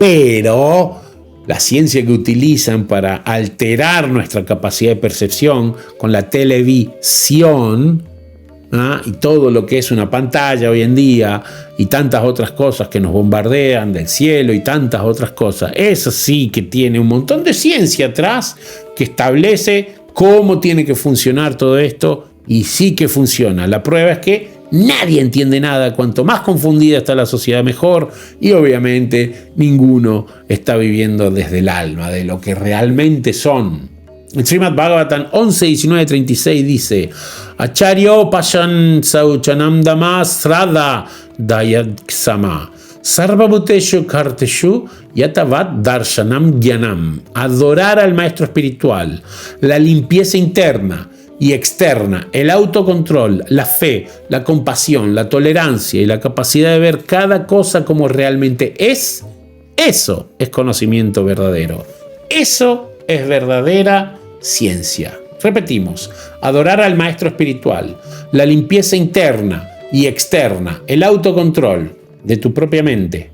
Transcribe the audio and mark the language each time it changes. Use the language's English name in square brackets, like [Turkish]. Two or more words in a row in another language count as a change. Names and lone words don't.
[Spanish] Pero la ciencia que utilizan para alterar nuestra capacidad de percepción con la televisión, y todo lo que es una pantalla hoy en día y tantas otras cosas que nos bombardean del cielo y tantas otras cosas, eso sí que tiene un montón de ciencia atrás que establece cómo tiene que funcionar todo esto, y sí que funciona. La prueba es que nadie entiende nada. Cuanto más confundida está la sociedad, mejor. Y obviamente ninguno está viviendo desde el alma, de lo que realmente son. El Srimad Bhagavatam 11.19.36 dice: [Sanskrit] Acharyo pashan sauchanam dama srada dayaksama sarvabhuteshu karteshu yatavat darshanam gyanam. [Spanish] Adorar al maestro espiritual, la limpieza interna y externa, el autocontrol, la fe, la compasión, la tolerancia y la capacidad de ver cada cosa como realmente es, eso es conocimiento verdadero. Eso es verdadera ciencia. Repetimos: adorar al maestro espiritual, la limpieza interna y externa, el autocontrol de tu propia mente.